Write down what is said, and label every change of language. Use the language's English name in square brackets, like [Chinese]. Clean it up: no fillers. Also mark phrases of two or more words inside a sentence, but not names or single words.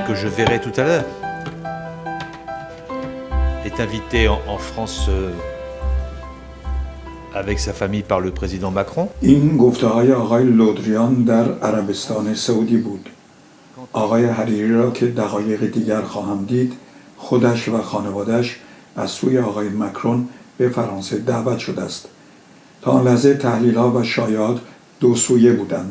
[French] verrai tout à l'heure, est invité en France avec sa famille par le président Macron. [Persian] این گفته‌های آقای لودریان در عربستان سعودی بود. آقای حریری را که دقایق دیگر خواهم دید، خودش و خانواده‌اش از سوی آقای مکرون به فرانسه دعوت شده است. تا آن لحظه تحلیل‌ها و شایعات دو سویه بودند.